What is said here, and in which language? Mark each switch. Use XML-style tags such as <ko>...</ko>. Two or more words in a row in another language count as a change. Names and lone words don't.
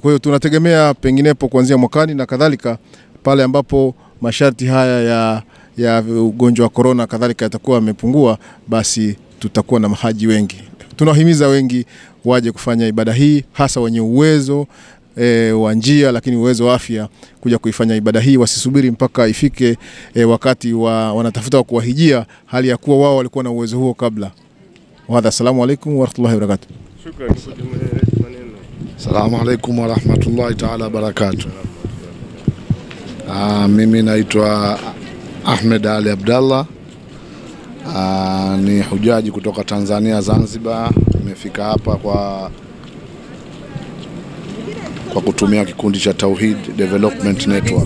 <sw>Kwa hiyo tunategemea penginepo kuanzia mwakani na kadhalika, pale ambapo masharti haya ya ugonjwa wa corona kadhalika yatakuwa yamepungua, basi tutakuwa na mahaji wengi. Tunahimiza wengi waje kufanya ibada hii, hasa wenye uwezo wa njia, lakini uwezo wa afya, kuja kuifanya ibada hii. Wasisubiri mpaka ifike wakati wanatafuta kuwahijia, hali ya kuwa wao walikuwa na uwezo huo kabla.</sw> <ar>السلام عليكم ورحمة الله وبركاته. Shukran. السلام عليكم ورحمة الله تعالى وبركاته.</ar> <sw>Mimi naitwa Ahmed Ali Abdallah. Ni hujaji kutoka Tanzania Zanzibar. Nimefika hapa kwa kutumia kikundi cha Tauhid Development Network.</sw>